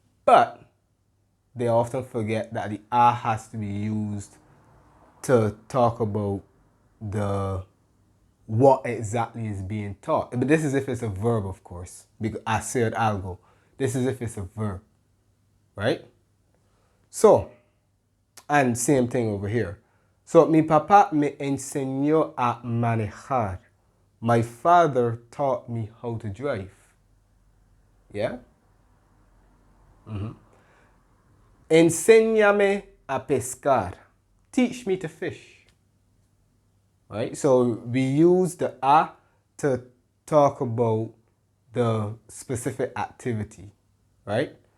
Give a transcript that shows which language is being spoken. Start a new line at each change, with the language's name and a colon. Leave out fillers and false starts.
English: But they often forget that the a has to be used to talk about the what exactly is being taught. But this is if it's a verb, of course, because hacer algo. This is if it's a verb, right? So, and same thing over here.
Spanish: So, mi papá me enseñó a manejar.
English: My father taught me how to drive. Yeah?
Spanish: Enséñame a pescar.
English: Teach me to fish. Right? So we use the a to talk about the specific activity. Right?